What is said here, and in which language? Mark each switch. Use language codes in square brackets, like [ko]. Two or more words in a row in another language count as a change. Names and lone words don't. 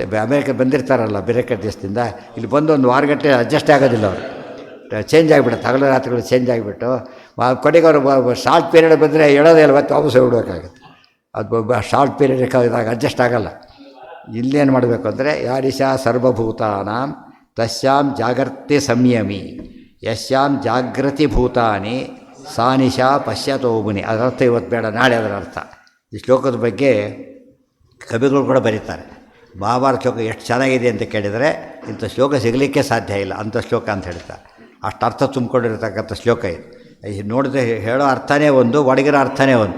[kn] ಅಮೇರಿಕ ಬಂದಿರ್ತಾರಲ್ಲ ಬೇರೆ ಕಡೆ ದೇಶದಿಂದ, ಇಲ್ಲಿ ಬಂದು 1 ವಾರಗಟ್ಟಲೆ ಅಡ್ಜಸ್ಟ್ ಆಗೋದಿಲ್ಲ ಅವರು, ಚೇಂಜ್ ಆಗಿಬಿಡುತ್ತೆ. ಹಗಲು ರಾತ್ರಿಗಳು ಚೇಂಜ್ ಆಗಿಬಿಟ್ಟು ಕೊನೆಗೆ ಅವರು [en] short period [kn] ಬಂದರೆ ಹೇಳೋದೇ ಇಲ್ಲ, ಮತ್ತೆ ವಾಪಸ್ ಹೋಗ್ಬಿಡ್ಬೇಕಾಗುತ್ತೆ. ಅದು [en] short period [kn] ಇದಾಗ ಅಡ್ಜಸ್ಟ್ ಆಗೋಲ್ಲ. ಇಲ್ಲೇನು ಮಾಡಬೇಕು ಅಂದರೆ [sa] ಯಾರಿಶಾ ಸರ್ವಭೂತಾನಾಂ ತಸ್ಯಾಂ ಜಾಗೃತಿ ಸಂಯಮಿ ಯಶ್ಯಾಂ ಜಾಗೃತಿ ಭೂತಾನಿ ಸಾ ನಿಶಾ ಪಶ್ಯತೋ ಮುನಿ. [kn] ಅದರರ್ಥ ಇವತ್ತು ಬೇಡ, ನಾಳೆ ಅದರ ಅರ್ಥ. ಈ ಶ್ಲೋಕದ ಬಗ್ಗೆ ಕವಿಗಳು ಕೂಡ ಬರೀತಾರೆ. ಮಹಾಭಾರತ ಶ್ಲೋಕ ಎಷ್ಟು ಚೆನ್ನಾಗಿದೆ ಅಂತ ಕೇಳಿದರೆ ಇಂಥ ಶ್ಲೋಕ ಸಿಗಲಿಕ್ಕೆ ಸಾಧ್ಯ ಇಲ್ಲ, ಅಂಥ ಶ್ಲೋಕ ಅಂತ ಹೇಳ್ತಾರೆ. ಅಷ್ಟು ಅರ್ಥ ತುಂಬಿಕೊಂಡಿರ್ತಕ್ಕಂಥ ಶ್ಲೋಕ ಇದು. ನೋಡಿದ್ರೆ ಹೇಳೋ ಅರ್ಥನೇ ಒಂದು, ಒಡಗಿರೋ ಅರ್ಥನೇ ಒಂದು.